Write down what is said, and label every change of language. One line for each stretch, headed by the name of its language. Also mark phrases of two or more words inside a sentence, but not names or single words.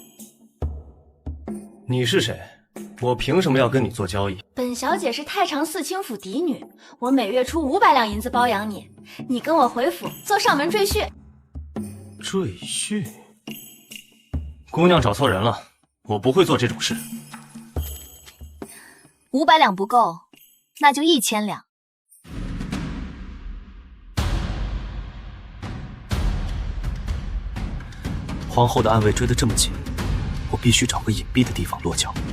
Chinese: 你是誰？我憑什麼要跟你做交易？本小姐是太常四卿府嫡女，我每月出500兩银子包養你，你跟我回府做上門赘婿。赘婿？姑娘找錯人了，我不會做這種事。 500兩不夠，那就1000兩。皇後的暗卫追得這麼緊，我必須找個隱蔽的地方落腳。